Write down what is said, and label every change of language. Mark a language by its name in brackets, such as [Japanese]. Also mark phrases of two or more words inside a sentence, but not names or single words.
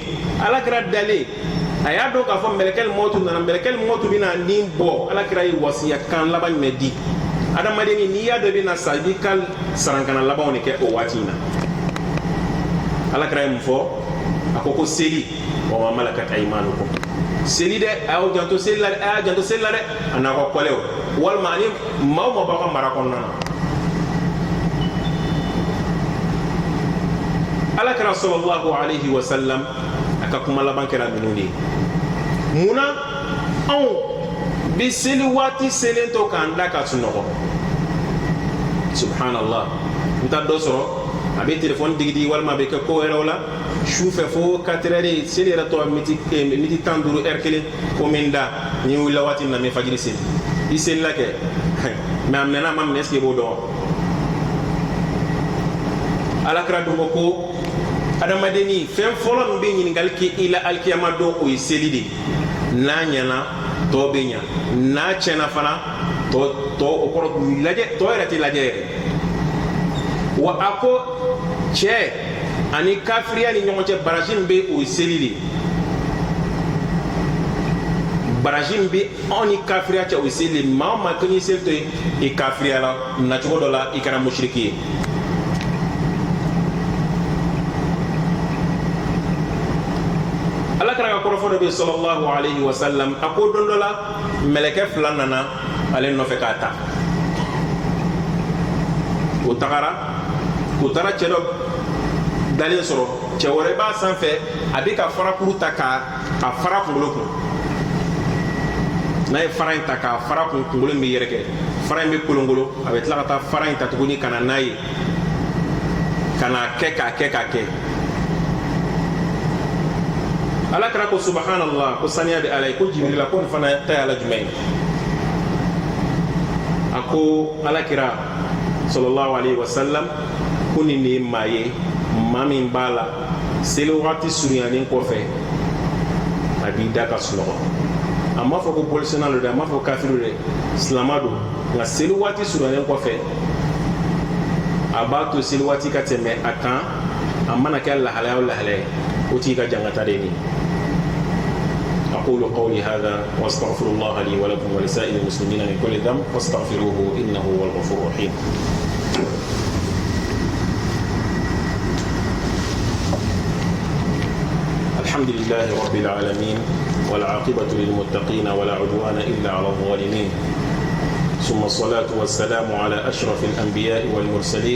[Bambara] alakira dalen a y'a dɔn k'a fɔ mɛlɛkɛl mɔtu nana mɛlɛkɛl mɔtu bɛna nin bɔ alakira ye wasiya kan laban jumɛn di adamaden n'i y'a dɔn i bɛna sa i b'i ka sarankana labanw de kɛ o waati in na alakira ye mun fɔ a ko seli [Arabic] وما ملكت أيمانكم [Bambara] seli dɛ a y'aw janto seli la dɛ a n'a ka kɔlɛw walima ani maaw ma b'aw ka mara kɔnɔna na alakira [Arabic] صلى الله عليه وسلم [Bambara] a ka kuma laban kɛra ninnu de ye munna anw bɛ seli waati selen to k'an da ka sunɔgɔ subhanallah n ta dɔ sɔrɔ a bɛ telefɔni digidi walima a bɛ kɛ ko wɛrɛw la su fɛ fo 4 heures seli yɛrɛ tɔ miniti 15 heure kelen ko min da ni wulila waati min na n bɛ fajiri seli i selila kɛ mais a minɛna a ma minɛ [French] est-ce que [Bambara] i b'o dɔn alakira dun ko adamadenni fɛn fɔlɔ min bɛ ɲininkali kɛ i la alikiyama don o ye seli de n'a ɲɛna tɔ bɛ ɲa n'a tiɲɛna fana tɔ o kɔrɔ lajɛ tɔ yɛrɛ tɛ lajɛ yɛrɛ wa a ko cɛ ani kafiriya ni ɲɔgɔn cɛ baraji min bɛ o ye seli de baraji min bɛ anw ni kafiriya cɛ o ye seli de maa o maa ko n'i seli to yen i kafiriya la nacogo dɔ la i kɛra musiriki ye ala kɛra ka kɔrɔfɔ dɔ bɛ [Arabic] صلى الله عليه وسلم [Bambara] a ko don dɔ la mɛlɛkɛ fila nana ale nɔfɛ k'a ta o tagara k'u taara cɛ dɔ dalen sɔrɔ cɛ wɛrɛ b'a sanfɛ a bɛ ka farakuru ta k'a fara kunkolo kun n'a ye fara in ta k'a fara kun kunkolo in bɛ yɛrɛkɛ fara in bɛ kolongolo a bɛ tila ka taa fara in ta tuguni ka na n'a ye ka n'a kɛ k'a kɛ k'a kɛ ala kɛra ko subhanallah ko saniya bɛ ala ye ko jibirila ko nin fana ta ye ala jumɛn ye a ko ala kira [Arabic] صلى الله عليه وسلم [Bambara] ko nin de ye maa ye maa min b'a la seli wagati surunyalen kɔfɛ a b'i da ka sunɔgɔ a m'a fɔ ko bɔlisena do dɛ a m'a fɔ kafiru dɛ silama do nka seli waati surunyalen kɔfɛ a b'a to seli waati ka tɛmɛ a kan a mana kɛ lahalaya o lahalaya o t'i ka jangata de ye [Arabic] أقول قولي هذا وأستغفر الله لي ولكم ولسائر المسلمين من كل ذنب فاستغفروه إنه هو الغفور الرحيم الحمد لله رب العالمين والعاقبة للمتقين ولا عدوان إلا على الظالمين ثم الصلاة والسلام على أشرف الأنبياء والمرسلين